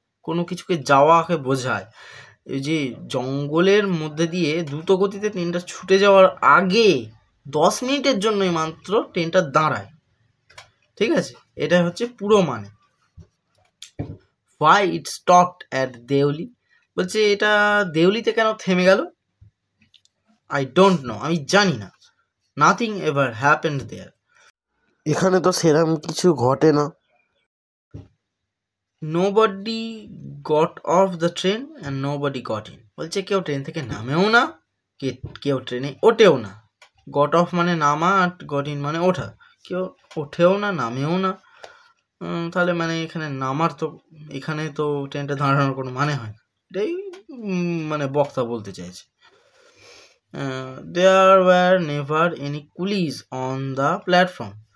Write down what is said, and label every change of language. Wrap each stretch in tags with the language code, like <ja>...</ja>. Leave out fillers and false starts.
<bn>কোনো কিছুকে যাওয়াকে বোঝায়। এই যে জঙ্গলের মধ্যে দিয়ে দ্রুত গতিতে ট্রেনটা ছুটে যাওয়ার আগে 10 মিনিটের জন্যই মাত্র ট্রেনটা দাঁড়ায়। ঠিক আছে, এটা হচ্ছে পুরো মানে।</bn> <en>Why it stopped at Deoli,</en> <bn>বলছে এটা দেউলিতে কেন থেমে গেল?</bn> <en>I don't know,</en> <bn>আমি জানি না।</bn> <en>Nothing ever happened there.</en> <bn>এখানে তো সেরকম কিছু ঘটে না।</bn> <en>Nobody got off the train and nobody got in.</en> <bn>বলছে কেউ ট্রেন থেকে নামেও না, কেউ ট্রেনে ওঠেও না। গট অফ মানে নামা, আর গট ইন মানে ওঠা। কেউ ওঠেও না, নামেও না। তাহলে মানে এখানে নামার তো, এখানে তো ট্রেনটা দাঁড়ানোর কোনো মানে হয় না। এটাই মানে বক্তা বলতে চাইছে।</bn> <en>There were never any coolies on the platform.</en>